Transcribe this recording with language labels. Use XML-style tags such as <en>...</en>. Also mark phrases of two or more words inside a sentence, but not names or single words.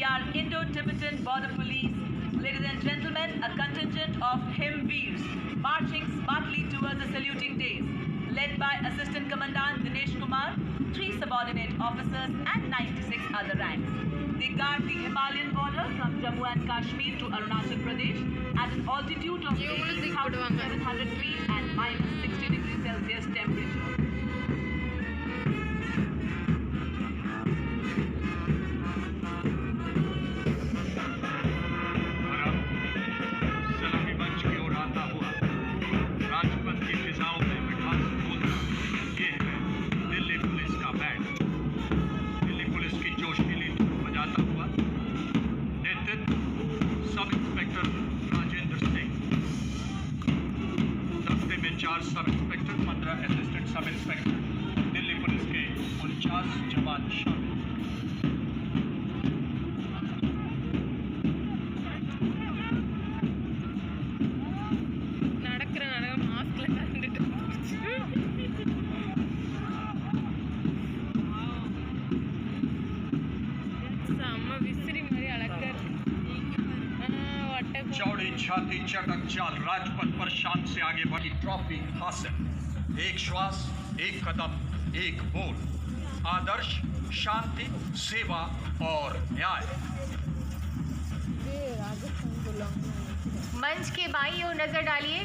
<en>We are Indo-Tibetan Border Police. Ladies and gentlemen, a contingent of Himveers marching smartly towards the saluting days, led by Assistant Commandant Dinesh Kumar, 3 subordinate officers and 96 other ranks. They guard the Himalayan border from Jammu and Kashmir to Arunachal Pradesh at an altitude of 18,700 feet and minus 60 degrees Celsius temperature.</en> <hi>सलामी मंच की ओर आता हुआ राजपथ की फिजाओं में मिठास बोलता ये है दिल्ली पुलिस का बैंड। दिल्ली पुलिस की जोशीली धुन बजाता हुआ नेतृत्व</hi> <en>Sub Inspector</en> <hi>राजेंद्र सिंह, दस्ते में 4</hi> <en>Sub Inspector,</en> <hi>15</hi> <en>Assistant Sub Inspector,</en> <hi>दिल्ली पुलिस के 49 जवान शामिल।</hi> <ta>நடக்கிற மாஸ்கில் கலந்துட்டு செம்ம விசிறி மாதிரி அழகா இருக்கு</ta> <hi>चौड़ी छाती चटक चाल राजपथ पर शान से आगे बढ़ी ट्रॉफी हासिल। एक श्वास, एक कदम, एक बोल, आदर्श, शांति, सेवा और न्याय। मंच के बाईं ओर नजर डालिए।</hi>